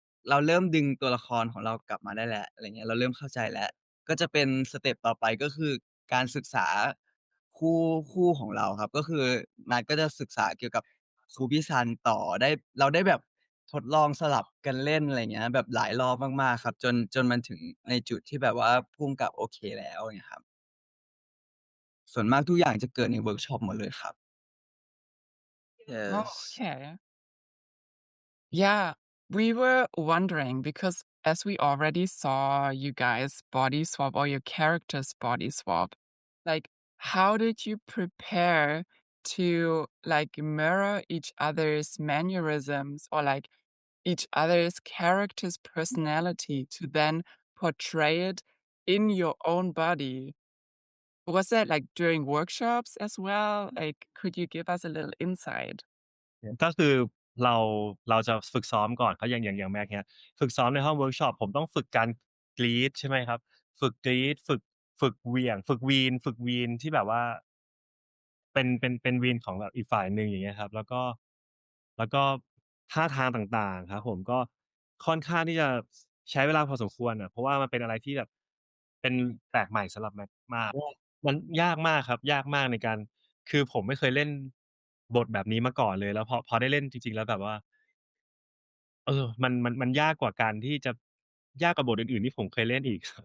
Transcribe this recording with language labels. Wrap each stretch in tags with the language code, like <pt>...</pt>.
<th>เราเริ่มดึงตัวละครของเรากลับมาได้แล้วอะไรเงี้ยเราเริ่มเข้าใจแล้วก็จะเป็นสเต็ปต่อไปก็คือการศึกษาคู่คู่ของเราครับก็คือนัดก็จะศึกษาเกี่ยวกับครูพี่ซันต่อเราได้แบบทดลองสลับกันเล่นอะไรเงี้ยแบบหลายรอบมากๆครับจนมันถึงในจุดที่แบบว่าผู้กำกับโอเคแล้วเงี้ยครับ ส่วนมากทุกอย่างจะเกิดในเวิร์กช็อปหมดเลยครับ</th> <en>Oh, Yes okay. Yeah, we were wondering because as we already saw you guys body swap or your characters body swap, like how did you prepare to like mirror each other's mannerisms or like each other's character's personality to then portray it in your own body? Was that like during workshops as well? Like, could you give us a little insight?</en> <th>ก็คือเราเราจะฝึกซ้อมก่อนครับอย่าง Mac เงี้ยฝึกซ้อมในห้องเวิร์กช็อปผมต้องฝึกการกรีดใช่ไหมครับฝึกกรีดฝึกเหวี่ยงฝึกวีนที่แบบว่า เป็นวีนของแบบอีกฝ่ายหนึ่งอย่างเงี้ยครับแล้วก็ท่าทางต่างๆครับผมก็ค่อนข้างที่จะใช้เวลาพอสมควรอะเพราะว่ามันเป็นอะไรที่แบบเป็นแปลกใหม่สำหรับ Mac มากมันยากมากครับยากมากในการคือผมไม่เคยเล่นบทแบบนี้มาก่อนเลยแล้วพอได้เล่นจริงๆแล้วแบบว่ามันยากกว่าการที่จะยากกว่าบทอื่นๆที่ผมเคยเล่นอีก</th>